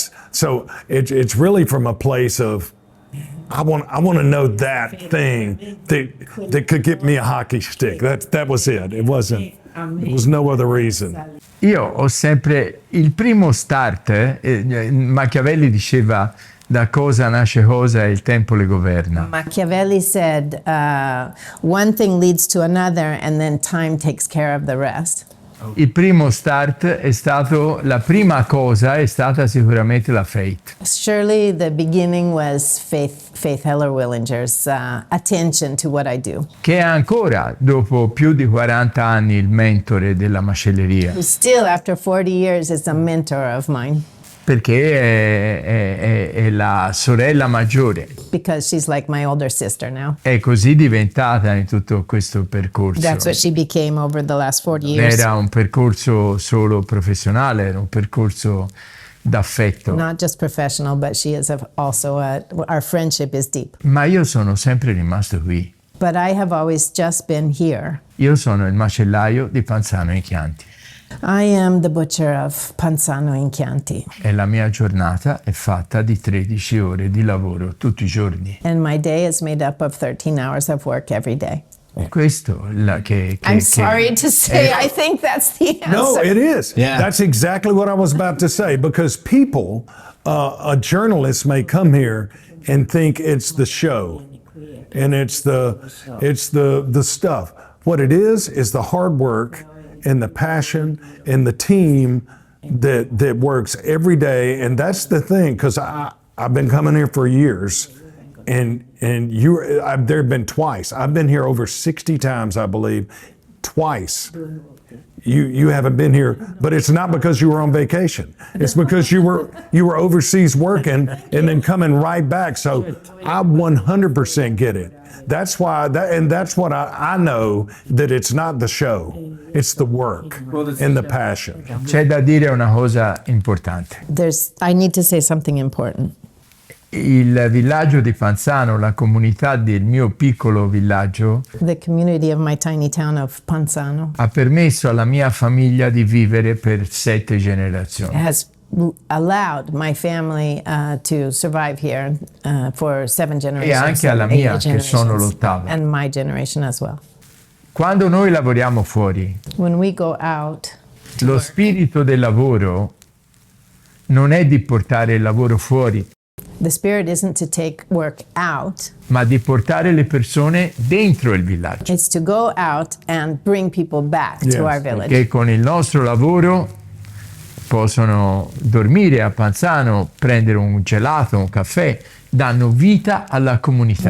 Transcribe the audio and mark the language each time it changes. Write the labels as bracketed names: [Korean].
[English] So it's really from a place of, I want to know that thing that could get me a hockey stick. That was it. It was no other reason. [Italian] Io ho sempre il primo start, Machiavelli diceva da cosa nasce cosa e il tempo le governa. [English] Machiavelli said, one thing leads to another and then time takes care of the rest. [Italian] Il primo start è stato, la prima cosa è stata sicuramente la Faith. [English] Surely the beginning was Faith Heller Willinger's attention to what I do. [Italian] Che è ancora, dopo più di 40 anni, il mentore della macelleria. [English] Who still, after 40 years, is a mentor of mine. [Italian] Perché è la sorella maggiore. [English] Because she's like my older sister now. [Italian] È così diventata in tutto questo percorso. [English] That's what she became over the last 40 years. [Italian] Era un percorso solo professionale, era un percorso d'affetto. [English] Not just professional, but she is also our friendship is deep. [Italian] Ma io sono sempre rimasto qui. [English] But I have always just been here. [Italian] Io sono il macellaio di Panzano in Chianti. [English] I am the butcher of Panzano in Chianti. [Italian] E la mia giornata è fatta di 13 ore di lavoro tutti i giorni. [English] And my day is made up of 13 hours of work every day. [Italian] Questo che [English] I'm sorry to say, I think that's the answer. No, it is. Yeah. That's exactly what I was about to say, because people, a journalist may come here and think it's the show and it's the stuff. What it is the hard work and the passion and the team that works every day. And that's the thing, because I've been coming here for years, and there have been twice. I've been here over 60 times, I believe. Twice. You haven't been here, but it's not because you were on vacation. It's because you were overseas working and then coming right back. So I 100% get it. That's why that's what I know, that it's not the show, it's the work and the passion. [Italian] C'è da dire una cosa importante. [English] I need to say something important. [Italian] Il villaggio di Panzano, la comunità del mio piccolo villaggio, [English] The community of my tiny town of Panzano [Italian] ha permesso alla mia famiglia di vivere per 7 generazioni. [English] has allowed my family to survive here for 7 generations. [Italian] E anche alla [English] 8 [Italian] mia, che sono [English] generations, [Italian] l'8ª. [English] and my generation as well. [Italian] Quando noi lavoriamo fuori, [English] When we go out, [Italian] lo spirito del lavoro non è di portare il lavoro fuori, [English] the spirit isn't to take work out, [Italian] ma di portare le persone dentro il villaggio. [English] it's to go out and bring people back Yes, to our village. [Italian] Che con il nostro lavoro possono dormire a Panzano, prendere un gelato, un caffè, danno vita alla comunità.